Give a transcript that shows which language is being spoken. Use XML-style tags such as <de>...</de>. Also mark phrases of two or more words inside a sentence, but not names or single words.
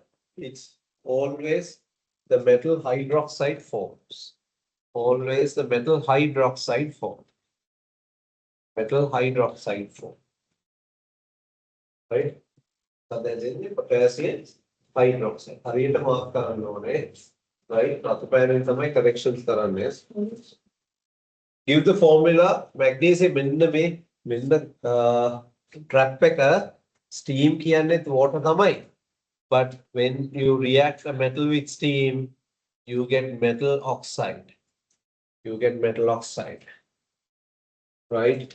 <en>It's always the metal hydroxide forms. Always the metal hydroxide form. Metal hydroxide form. Right? So that's in the potassium hydroxide.</en> <si>හරියට mark කරන්න ඕනේ. Right? රතුපෑනෙන් තමයි corrections කරන්නේ.</si> <en>Give the formula magnesium</en> <si>මෙන්න trap එක steam කියන්නේත් water තමයි.</si> <en>But when you react a metal with steam, you get metal oxide. You get metal oxide. Right?</en>